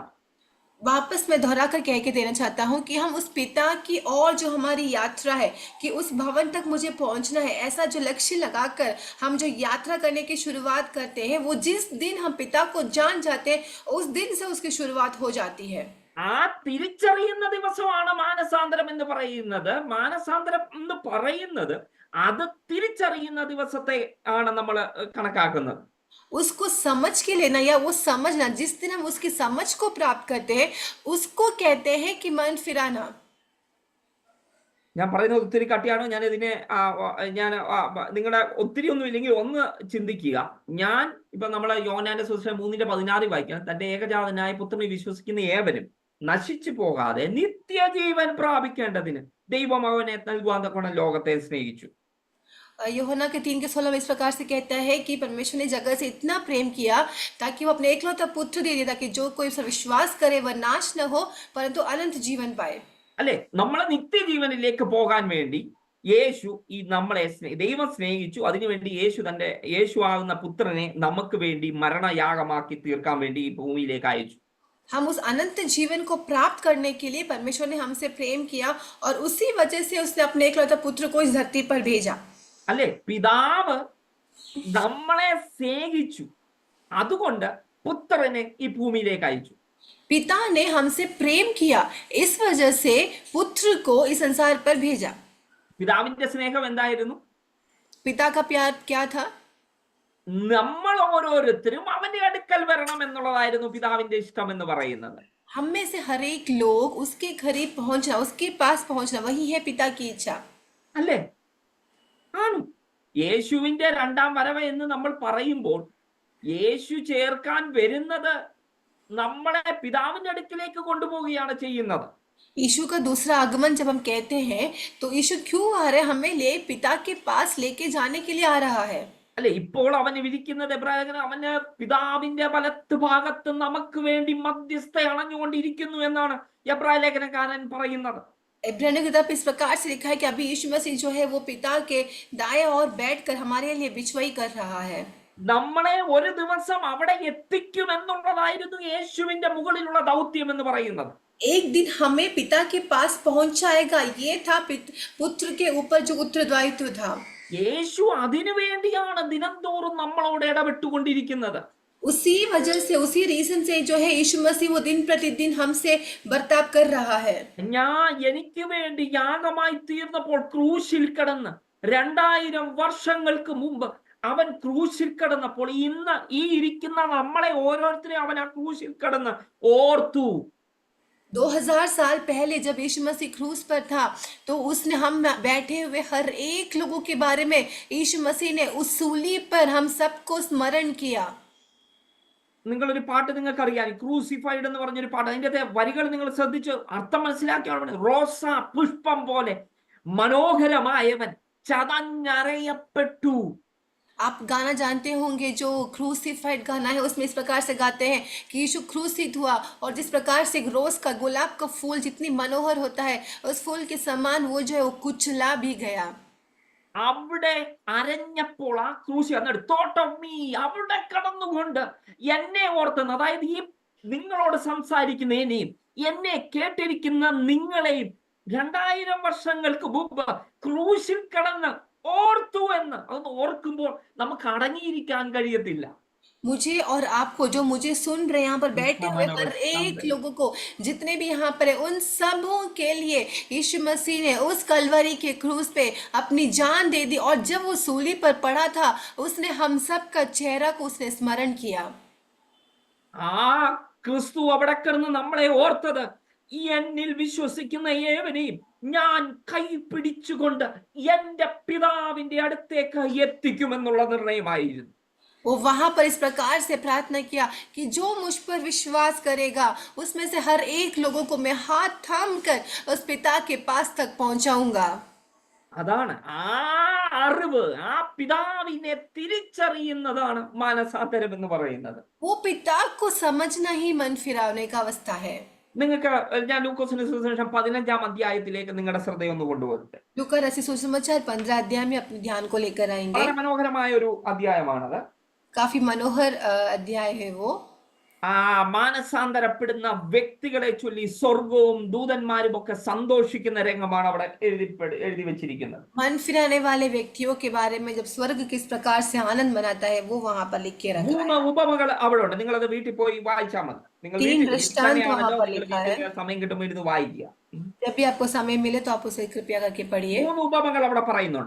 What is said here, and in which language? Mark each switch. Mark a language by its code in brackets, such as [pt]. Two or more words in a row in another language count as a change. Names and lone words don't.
[hi] वापस मैं दोहरा कर कह के देना चाहता हूँ कि हम उस पिता की और जो हमारी यात्रा है कि उस भवन तक मुझे पहुँचना है, ऐसा जो लक्ष्य लगाकर हम जो यात्रा करने की शुरुआत करते हैं, वो जिस दिन हम पिता को जान जाते हैं उस दिन से उसकी शुरुआत हो जाती है। [ml] ആ തിരിച്ചറിയുന്ന ദിവസമാണ് മാനസാന്തരം എന്ന് പറയുന്നത്. മാനസാന്തരം എന്ന് പറയുന്നത് അത് തിരിച്ചറിയുന്ന ദിവസത്തെ ആണ് നമ്മൾ കണക്കാക്കുന്നത്. [hi] उसको समझ के लेना या वो समझना, जिस दिन हम उसकी समझ को प्राप्त करते हैं उसको कहते हैं कि मन फिराना। [ml] ഞാൻ പറയുന്നത് ഒത്തിരി കട്ടിയാണോ? ഞാൻ ഇതിനെ നിങ്ങളുടെ ഒത്തിരി ഒന്നും ഇല്ലെങ്കിൽ ഒന്ന് ചിന്തിക്കുക. ഞാൻ ഇപ്പൊ നമ്മളെ യോഹന്നാന്റെ സുവിശേഷം 3:16 വായിക്കാം. തന്റെ ഏകജാതനായ പുത്രനെ വിശ്വസിക്കുന്ന ഏവനും നശിച്ചു പോകാതെ നിത്യജീവൻ പ്രാപിക്കേണ്ടതിന് ദൈവം അവനെ നൽകുവാൻ തക്കവണ്ണം ലോകത്തെ സ്നേഹിച്ചു. [hi] यूहन्ना के 3:16 में इस प्रकार से कहता है कि परमेश्वर ने जगत से इतना प्रेम किया ताकि वो अपने एकलौता पुत्र दे दिया ताकि जो कोई उस पर विश्वास करे वह नाश न हो परंतु अनंत जीवन पाए। [ml] അല്ലെ, നമ്മളെ നിത്യജീവനിലേക്ക് പോകാൻ വേണ്ടി യേശു നമ്മളെ ദൈവം സ്നേഹിച്ചു. അതിനുവേണ്ടി യേശു ആകുന്ന പുത്രനെ നമുക്ക് വേണ്ടി മരണയാഗമാക്കി തീർക്കാൻ വേണ്ടി ഈ ഭൂമിയിലേക്ക് അയച്ചു. [hi] हम उस अनंत जीवन को प्राप्त करने के लिए परमेश्वर ने हमसे प्रेम किया और उसी वजह से उसने अपने एकलौता पुत्र को इस धरती पर भेजा। [ml] അല്ലെ, പിതാവ് നമ്മളെ സ്നേഹിച്ചു, അതുകൊണ്ട് പുത്രനെ ഈ ഭൂമിയിലേക്ക് അയച്ചു. [hi] पिता ने हमसे प्रेम किया, इस वजह से पुत्र को इस संसार पर भेजा। [ml] പിതാവിന്റെ സ്നേഹം എന്തായിരുന്നു? [hi] पिता का प्यार क्या था? [ml] നമ്മൾ ഓരോരുത്തരും അവന്റെ അടുക്കൽ വരണം എന്നുള്ളതായിരുന്നു പിതാവിന്റെ ഇഷ്ടം എന്ന് പറയുന്നത്. [hi] हम में से हर एक लोग उसके करीब पहुंचना, उसके पास पहुंचना, वही है पिता की इच्छा। [ml] അല്ലേ? ആണ്. യേശുവിന്റെ രണ്ടാം വരവ് എന്ന് നമ്മൾ പറയുമ്പോൾ യേശു ചേർക്കാൻ വരുന്നത് നമ്മളെ പിതാവിന്റെ അടുക്കിലേക്ക് കൊണ്ടുപോവുകയാണ് ചെയ്യുന്നത്. [hi] यीशु का दूसरा आगमन जब हम कहते हैं तो यीशु क्यों आ रहा है? हमें ले पिता के पास लेके जाने के लिए आ रहा है। [ml] അല്ലെ, ഇപ്പോൾ അവന് വിധിക്കുന്നത് എബ്രായലേഖനം അവന് പിതാവിന്റെ വലത്ത് ഭാഗത്ത് നമുക്ക് വേണ്ടി മധ്യസ്ഥ അണഞ്ഞുകൊണ്ടിരിക്കുന്നു എന്നാണ് എബ്രായലേഖനക്കാരൻ പറയുന്നത്. [hi] इब्रानियों की किताब इस प्रकार से लिखा है कि अभी यीशु मसीह जो है वो पिता के दाएं और बैठकर हमारे लिए बिचवाई कर रहा है। [ml] നമ്മളെ ഒരു ദിവസം അവിടെ എത്തിക്കും എന്നുള്ളതായിരുന്നു യേശുവിന്റെ മുകളിലുള്ള ദൗത്യം എന്ന് പറയുന്നത്. [hi] एक दिन हमें पिता के पास पहुंचाएगा, ये था पुत्र के ऊपर जो उत्तरदायित्व था। [ml] യേശു അതിനു വേണ്ടിയാണ് ദിനംതോറും നമ്മളോട് ഇടപെട്ടുകൊണ്ടിരിക്കുന്നത്. [hi] उसी वजह से, उसी रीजन से जो है यीशु मसीह वो दिन प्रतिदिन हमसे बर्ताव कर रहा है। [ml] എനിക്ക് വേണ്ടി യാഗമായി തീർന്നപ്പോൾ ക്രൂശിൽ കിടന്ന് 2000 വർഷങ്ങൾക്ക് മുമ്പ് അവൻ ക്രൂശിൽ കിടന്നപ്പോൾ ഇന്ന് ഈ ഇരിക്കുന്ന നമ്മളെ ഓരോരുത്തരെയും അവൻ ആ ക്രൂശിൽ കിടന്ന് ഓർത്തു. [hi] 2000 साल पहले जब यीशु मसीह क्रूस पर था तो उसने हम बैठे हुए हर एक लोगों के बारे में यीशु मसीह ने उस सूली पर हम सबको स्मरण किया। [ml] നിങ്ങളൊരു പാട്ട് നിങ്ങൾക്കറിയാം, ക്രൂസിഫൈഡ് എന്ന് പറഞ്ഞൊരു പാട്ട്. അതിന്റെ വരികൾ നിങ്ങൾ ശ്രദ്ധിച്ച് അർത്ഥം മനസ്സിലാക്കിയാണ്. റോസ പുഷ്പം പോലെ മനോഹരമായവൻ ചതഞ്ഞറയപ്പെട്ടു. [hi] आप गाना जानते होंगे जो क्रूसिफाइड गाना है, उसमें इस प्रकार से गाते हैं कि यीशु क्रूसित हुआ और जिस प्रकार से रोज का गुलाब का फूल जितनी मनोहर होता है उस फूल के समान वो जो है वो कुचला भी गया। [ml] അവിടെ അരഞ്ഞപ്പോൾ ആ ക്രൂശി തോട്ടമ്മീ അവിടെ കടന്നുകൊണ്ട് എന്നെ ഓർത്തുന്ന, അതായത് ഈ നിങ്ങളോട് സംസാരിക്കുന്നതിനെയും എന്നെ കേട്ടിരിക്കുന്ന നിങ്ങളെയും 2000 വർഷങ്ങൾക്ക് മുമ്പ് ക്രൂശിൽ കടന്ന് ഓർത്തു എന്ന്. അതൊന്ന് ഓർക്കുമ്പോൾ നമുക്ക് അടങ്ങിയിരിക്കാൻ കഴിയത്തില്ല. [hi] मुझे और आपको, जो मुझे सुन रहे यहाँ पर बैठे हुए हर एक लोगों को, जितने भी यहाँ पर है, उन सबों के लिए यीशु मसीह ने उस कलवरी के क्रूस पे अपनी जान दे दी और जब वो सूली पर पड़ा था उसने हम सब का चेहरा को उसने स्मरण किया। [ml] ആ ക്രിസ്തു അവിടെ കിടന്ന് നമ്മളെ ഓർത്തത് എന്നിൽ വിശ്വസിക്കുന്ന ഏവനെയും ഞാൻ കൈ പിടിച്ചുകൊണ്ട് എന്റെ പിതാവിന്റെ അടുത്തേക്ക് എത്തിക്കുമെന്നുള്ള നിർണയമായിരുന്നു. [hi] वो वहां पर इस प्रकार से प्रार्थना किया कि जो मुझ पर विश्वास करेगा उसमें से हर एक लोगों को मैं हाथ थाम कर उस पिता के पास तक पहुंचाऊंगा। [ml] അതാണ് ആ അറിവ്, ആ പിതാവിനെ തിരിച്ചറിയുന്നതാണ് മാനസാന്തരം എന്ന് പറയുന്നത്. [hi] वो पिता को समझना ही मन फिराने का अवस्था है। [ml] നിങ്ങൾക്ക് ഞാൻ ലൂക്കോസിന്റെ സുവിശേഷം 15-ാം അധ്യായത്തിലേക്ക് നിങ്ങളുടെ ശ്രദ്ധയൊന്ന് കൊണ്ടുപോകട്ടെ. [hi] लूका रसी सुसमाचार 15 अध्याय में अपने ध्यान को लेकर आएंगे। [ml] വളരെ മനോഹരമായ ഒരു അധ്യായമാണത്. [hi] काफी मनोहर अध्याय है वो। [ml] മാനസാന്തരപ്പെടുന്ന വ്യക്തികളെ ചൊല്ലി സ്വർഗവും ദൂതന്മാരും ഒക്കെ സന്തോഷിക്കുന്ന രംഗമാണ് അവിടെ എഴുതി വെച്ചിരിക്കുന്നത്. [hi] मन फिराने वाले व्यक्तियों के बारे में जब स्वर्ग किस प्रकार से आनंद मनाता है वो वहां पर लिख के रखा है। [ml] 3 ഉപമകൾ അവിടെ ഉണ്ട്. നിങ്ങൾ അത് വീട്ടിൽ പോയി വായിച്ചാൽ മതി. നിങ്ങൾ 3 വീട്ടിൽ [hi] दृष्टांत [ml] തന്നെയാണല്ലോ, [hi] वहां पर [ml] നിങ്ങൾ [hi] लिखा है। [ml] വീട്ടിൽ സമയം കിട്ടുമ്പോൾ ഇരുന്ന് വായിക്കുക. [hi] जब भी आपको समय मिले तो आप उसे कृपया करके पढ़िए। [ml] 3 ഉപമകൾ അവിടെ പറയുന്നുണ്ട്.